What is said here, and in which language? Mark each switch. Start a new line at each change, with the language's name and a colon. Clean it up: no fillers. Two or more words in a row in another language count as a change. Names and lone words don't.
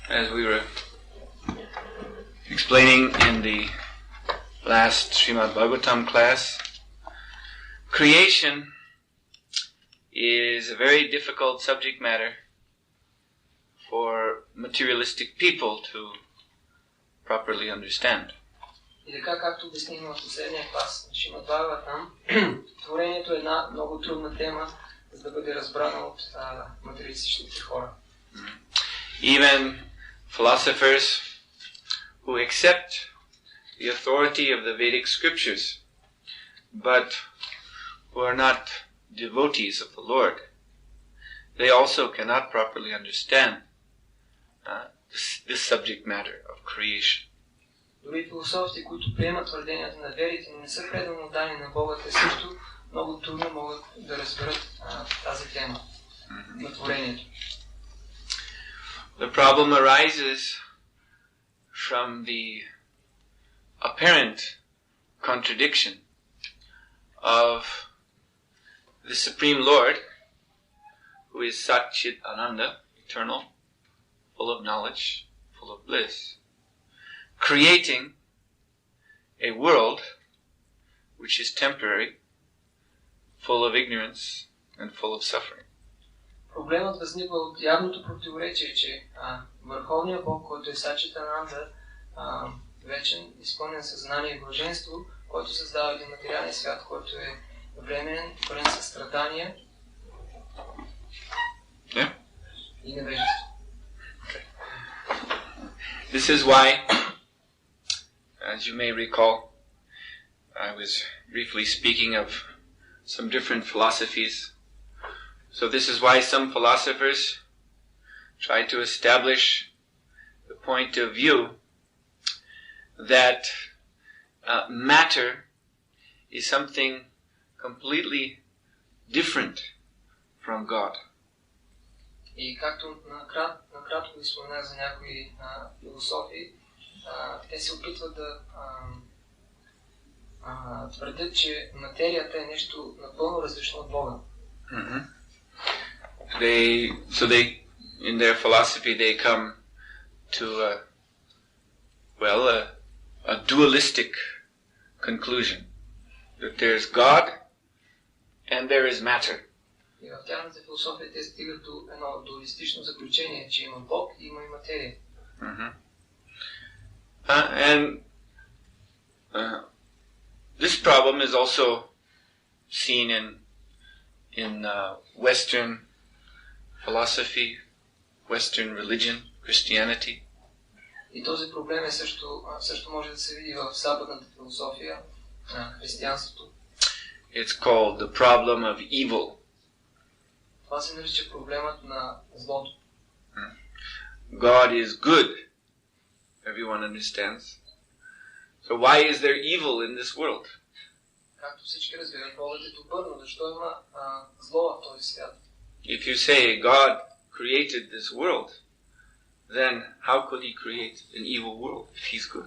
English: As we were explaining in the last Srimad Bhagavatam class, creation is a very difficult subject matter for materialistic people to properly understand.
Bulgarian: И така, както обяснихме в последния клас на Шримад Бхагаватам, творението е една много трудна тема, за да бъде разбрана от материалистичните хора.
English: Even philosophers who accept the authority of the Vedic scriptures, but who are not devotees of the Lord, they also cannot properly understand this subject matter of creation.
Bulgarian: Дори философите, които приемат твърденията на верите, но не са преданно дани на Бога, те също много трудно могат да разберат тази тема на творението.
English: The problem arises from the apparent contradiction of the Supreme Lord, who is
Sanskrit: सत् चित् आनन्द,
English: eternal, full of knowledge, full of bliss, creating a world which is temporary, full of ignorance and full of suffering.
Bulgarian: Проблемът възниква от явното противоречие, че Върховният Бог, който е
Sanskrit: सच्चित् आनन्द,
Bulgarian: вечен, изпълнен със знание и блаженство, който създава един материален свят, който е временен, пълен със страдания и невежество.
English: This is why, as you may recall, I was briefly speaking of some different philosophies. So this is why some philosophers try to establish the point of view that matter is something completely different from God.
Bulgarian: И както накратко ви споменах за някои философии, те се опитват да твърдят, че материята е нещо напълно различно от Бога.
English: In their philosophy, they come to a dualistic conclusion that there's God and there is matter.
Bulgarian: И в тяхната философия те стигат до едно дуалистично заключение, че има Бог и има и материя.
English: This problem is also seen in Western philosophy, Western religion, Christianity.
Bulgarian: И този проблем е също може да се види в западната философия на християнството.
English: It's called the problem of evil.
Bulgarian: Това се нарича проблемът на злото.
English: God is good. Everyone understands. So why is there evil in this world?
Bulgarian: Както всички разбират, Богът е добър, но защо има зло в този свят?
English: If you say God created this world, then how could he create an evil world if he's good?